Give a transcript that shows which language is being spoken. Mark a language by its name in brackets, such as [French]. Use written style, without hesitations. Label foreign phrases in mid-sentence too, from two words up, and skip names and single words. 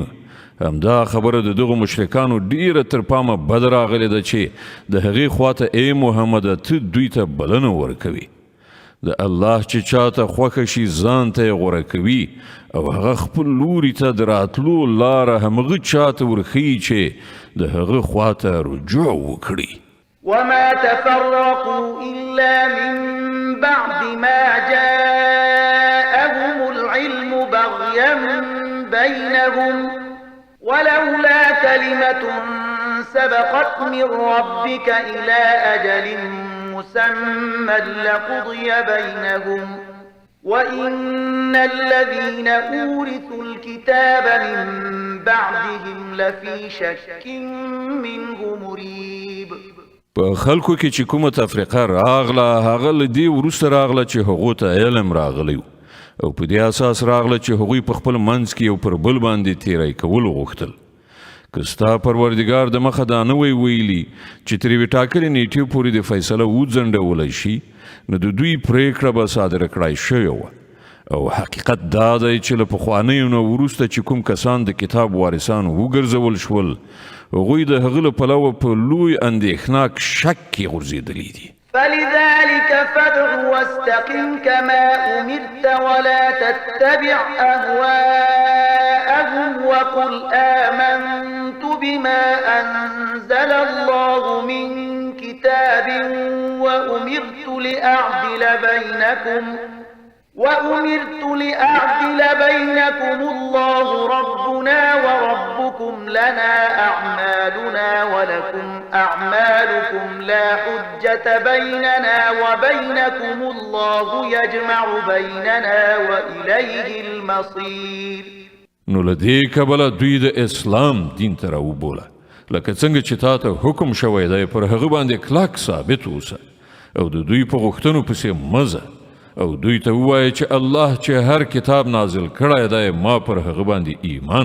[Pashto] همدا خبره د دغو مشرکانو ډیره تر پامه بد راغلې ده چې د هغې خواته ای محمده ته دوی ته بلنه ورکوي. د الله چې چاته خوښه شي ځان ته یې غوره کوي او هغه خپل لوري ته د راتلو لاره همغه چاته ورښیي چې د هغه خواته رجوع وکړي. [Arabic] وما تفرقوا إلا من بعد ما جاءهم العلم بغيا بينهم ولولا كلمة سبقت من ربك إلى أجل مسمى لقضي بينهم وإن الذين أورثوا الكتاب من بعدهم لفي شك منه مريب. [Pashto] په خلکو کې چې کومه تفریقه راغله هغه له دې وروسته راغله چې هغو ته علم راغلی او په دې اساس راغله چې هغوی په خپل منځ کې یو پر بل باندې تیری کول غوښتل. که ستا پروردګار د مخه دا نه وی ویلي چې تر یوې ټاکلې نیټې پورې د فیصله وځنډولی شي نو د دوی پریکړه به صادره کړای شوې وه او حقیقت دا دی چې له پخوانیو نه وروسته چې کوم کسان د کتاب وارثان وګرځول شول هغوی د هغه له پلوه په لوی اندېښناک شک کې غورځېدلي دي. [Arabic] فلذلك فادع واستقم كما أمرت ولا تتبع أهواءهم وقل آمنت بما أنزل الله من كتاب وأمرت لأعدل بينكم الله ربنا وربكم لنا أعمالنا ولكم أعمالكم لا حجة بيننا وبينكم الله يجمع بيننا وإليه المصير. [Pashto] نو لدې کبله دوی د اسلام دین ته راوبوله لکه څنګه چې تا ته حکم شوی دی پر هغه باندې کلک ثابت اوسه او د دوی په غوښتنو پسې مزه او دوی ته ووایه چې الله چې هر کتاب نازل کړی دی ما پر هغه باندې ایمان